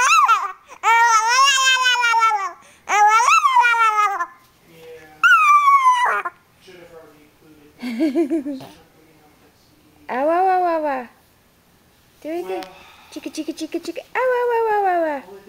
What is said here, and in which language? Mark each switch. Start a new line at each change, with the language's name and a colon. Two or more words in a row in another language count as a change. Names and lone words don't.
English: Awa, awa, awa, awa. Do it again. Chika, chika, chika, chika. Awa, awa, awa, awa.